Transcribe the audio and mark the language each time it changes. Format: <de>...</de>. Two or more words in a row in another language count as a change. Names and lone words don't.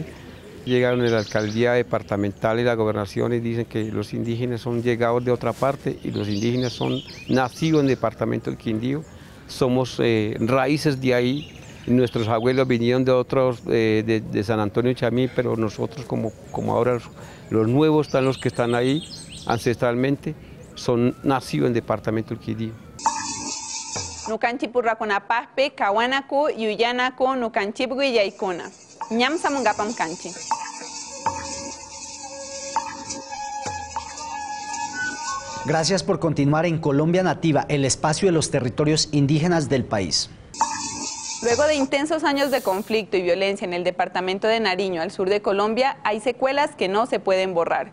<es>Llegaron en la alcaldía departamental y la gobernación y dicen que los indígenas son llegados de otra parte y los indígenas son nacidos en el departamento del Quindío. Somos raíces de ahí, nuestros abuelos vinieron de otros, de San Antonio Chamí, pero nosotros como ahora los nuevos están los que están ahí ancestralmente, son nacidos en el departamento del Quindío.</es> <qu>Nucanchipurraconapaspe, Cahuanacu, Yuyanacu, Nucanchipgu y Yaicuna. Ñam samungapam canchi.</qu> <es>Gracias por continuar en Colombia Nativa, el espacio de los territorios indígenas del país. Luego de intensos años de conflicto y violencia en el departamento de Nariño, al sur de Colombia, hay secuelas que no se pueden borrar.</es>